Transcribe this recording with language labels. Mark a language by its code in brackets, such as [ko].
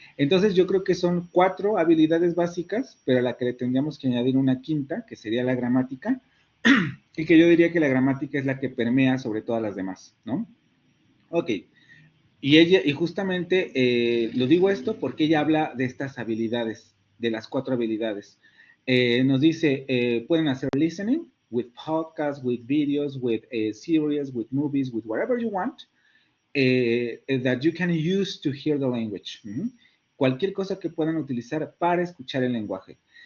[es] Entonces yo creo que son 4 habilidades básicas, pero a la que le tendríamos que añadir una quinta, que sería la gramática, y que yo diría que la gramática es la que permea sobre todas las demás, ¿no? Ok. Y justamente lo digo esto porque ella habla de estas habilidades, de las 4 habilidades. Nos dice, pueden hacer [en] listening with podcasts, with videos, with series, with movies, with whatever you want, that you can use to hear the language. [es] Cualquier cosa que puedan utilizar para escuchar el lenguaje.